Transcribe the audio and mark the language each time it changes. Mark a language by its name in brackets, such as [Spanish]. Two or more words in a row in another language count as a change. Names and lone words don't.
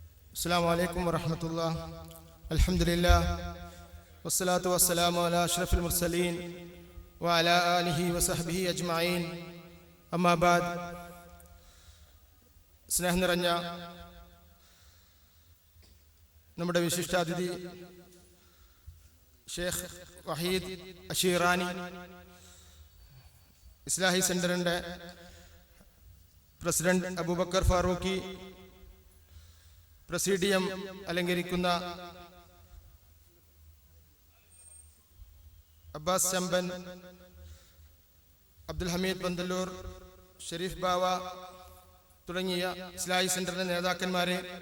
[Arabic] السلام عليكم ورحمة الله. الحمد لله والصلاة والسلام على أشرف المرسلين وعلى آله وصحبه أجمعين. أما بعد, [Malayalam] സ്നേഹം നിറഞ്ഞ നമ്മുടെ വിശിഷ്ടാതിഥി ഷേഖ് വഹീദ് അഷീറാനി, ഇസ്ലാഹി സെന്ററിന്റെ പ്രസിഡന്റ് അബൂബക്കർ ഫാറൂഖി, പ്രസിഡിയം അലങ്കരിക്കുന്ന അബ്ബാസ് ചമ്പൻ, അബ്ദുൽ ഹമീദ് ബന്ദല്ലൂർ, ഷെരീഫ് ബാവ തുടങ്ങിയ ഇസ്ലാഹി സെന്ററിന്റെ നേതാക്കന്മാരെ,